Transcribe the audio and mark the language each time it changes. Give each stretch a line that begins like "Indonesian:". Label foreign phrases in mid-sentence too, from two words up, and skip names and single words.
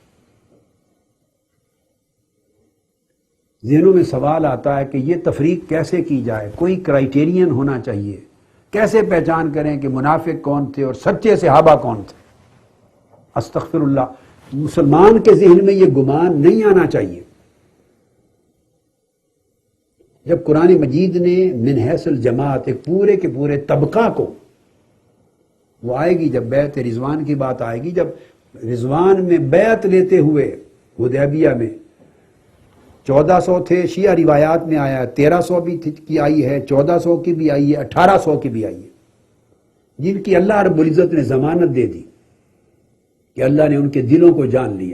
Urdu: ذہنوں میں سوال آتا ہے کہ یہ تفریق کیسے کی جائے، کوئی کرائیٹیرین ہونا چاہیے، کیسے پہچان کریں کہ منافق کون تھے اور سچے صحابہ کون تھے؟
Arabic: استغفر اللہ،
Urdu: مسلمان کے ذہن میں یہ گمان نہیں آنا چاہیے. جب قرآن مجید نے
Arabic: من حیث الجماعت
Urdu: ایک پورے کے پورے طبقہ کو، وہ آئے گی جب بیعت رضوان کی بات آئے گی، جب رضوان میں بیعت لیتے ہوئے حدیبیہ میں 1400 تھے، شیعہ روایات میں آیا ہے 1300 بھی کی آئی ہے، 1400 کی بھی آئی ہے، 1800 کی بھی آئی ہے، جن کی
Arabic: اللہ رب العزت
Urdu: نے ضمانت دے دی کہ اللہ نے ان کے دلوں کو جان لیا.